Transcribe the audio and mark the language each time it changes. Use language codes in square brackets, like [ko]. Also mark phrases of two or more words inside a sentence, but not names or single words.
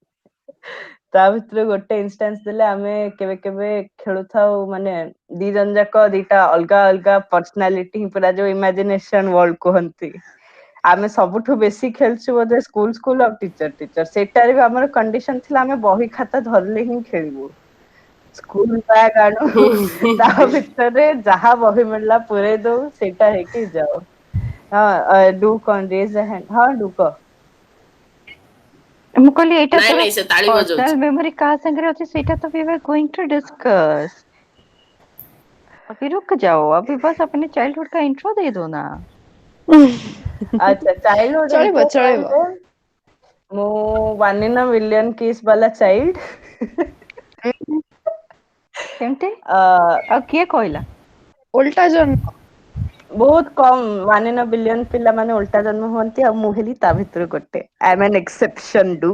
[or] ତା ଭିତରୁ ଗୋଟେ ଇନଷ୍ଟାନ୍ସ ଦେଲେ ଆମେ କେବେ କେବେ ଖେଳୁଥାଉ ମାନେ ଦି ଜଣ ଯାକ ଦିଟା ଅଲଗା ଅଲଗା ପର୍ସନାଲିଟି ପୁରା ଯୋଉ [en] imagination world [or] କୁହନ୍ତି ଆମେ ସବୁଠୁ ବେଶୀ ଖେଳଛୁ ବୋଧେ ସ୍କୁଲ ଆଉ ଟିଚର ସେଇଟାରେ ବି ଆମର କଣ୍ଡିସନ ଥିଲା ଆମେ ବହି ଖାତା ଧରିଲେ ହିଁ ଖେଳିବୁ ସ୍କୁଲ ବ୍ୟାଗ ଆଣୁ ତା ଭିତରେ ଯାହା ବହି ମିଳିଲା ପୁରେଇ ଦଉ ସେଇଟା ହେଇକି ଯାଉ ହଁ ଡୁ କଣ ହଁ ଡୁ କହ ମୁଁ କହିଲି ଏଇଟା ନାଇଁ ତୋର ନାଇଁ ସେ ତାଳି ପର୍ସନାଲ ବଜଉଛି ମେମୋରି କାହା ସାଙ୍ଗରେ ଅଛି ସେଇଟା ତ [en] we were going to discuss [hi] अभी रुक जाओ अभी बस अपने चाइल्डहुड का इंट्रो दे दो ना [or] ଆଚ୍ଛା ଚାଇଲ୍ଡହୁଡ ଚଳିବ ଇଣ୍ଟ୍ରୋ ଚଳିବ କହିଲେ ମୁଁ [en] one in a million [or] କିସ୍ ବାଲା ଚାଇଲ୍ଡ କେମତି ଅ ଆଉ କିଏ କହିଲା ଓଲଟା ଜନ୍ମ ବହୁତ କମ [en] one in a billion [or] ପିଲାମାନେ ଓଲଟା ଜନ୍ମ ହୁଅନ୍ତି ଆଉ ମୁଁ ହେଲି ତା ଭିତରୁ ଗୋଟେ [en] I am an exception [or] ଡୁ